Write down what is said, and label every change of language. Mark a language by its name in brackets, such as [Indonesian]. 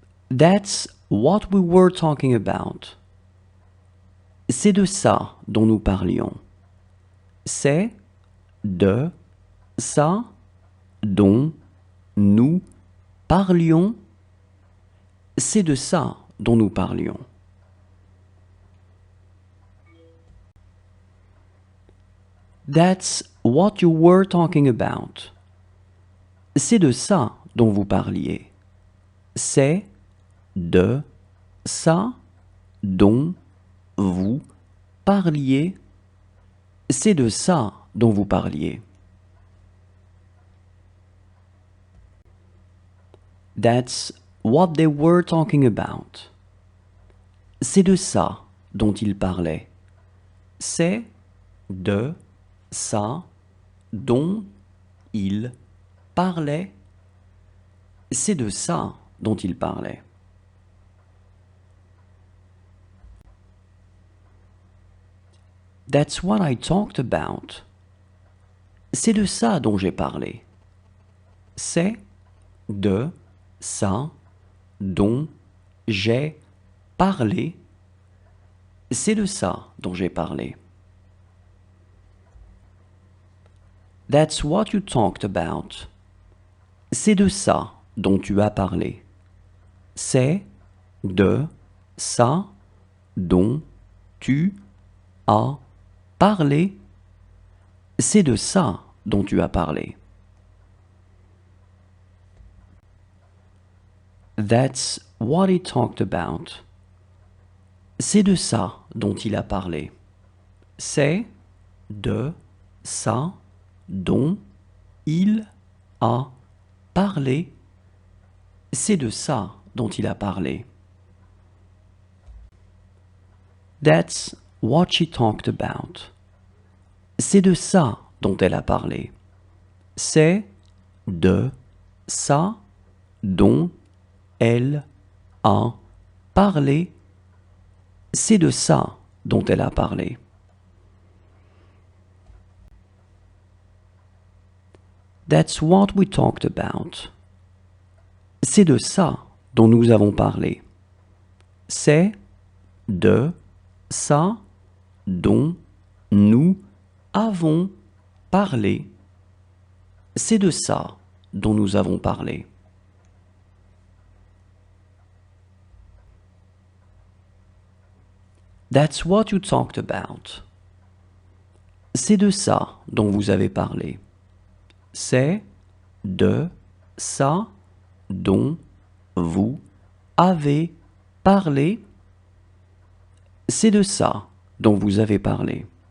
[English] That's what we were talking about. [French] C'est de ça dont nous parlions. C'est de ça dont nous parlions. C'est de ça dont nous parlions. [English] That's what you were talking about. [French] C'est de ça dont vous parliez. C'est de ça dont vous parliez. C'est de ça dont vous parliez. [English] That's what they were talking about. [French] C'est de ça dont ils parlaient. C'est de ça dont ils parlaient. C'est de ça dont ils parlaient. [English] That's what I talked about. [French] C'est de ça dont j'ai parlé. C'est de ça dont j'ai parlé. C'est de ça dont j'ai parlé. [English] That's what you talked about. [French] C'est de ça dont tu as parlé. C'est de ça dont tu as parlé. C'est de ça dont tu as parlé. [English] That's what he talked about. [French] C'est de ça dont il a parlé. C'est de ça dont il a parlé. C'est de ça dont il a parlé. [English] That's what she talked about. [French] C'est de ça dont elle a parlé. C'est de ça dont elle a parlé. C'est de ça dont elle a parlé. [English] That's what we talked about. [French] C'est de ça dont nous avons parlé. C'est de ça dont nous avons parlé. C'est de ça dont nous avons parlé. [English] That's what you talked about. [French] C'est de ça dont vous avez parlé. C'est de ça dont vous avez parlé. C'est de ça dont vous avez parlé.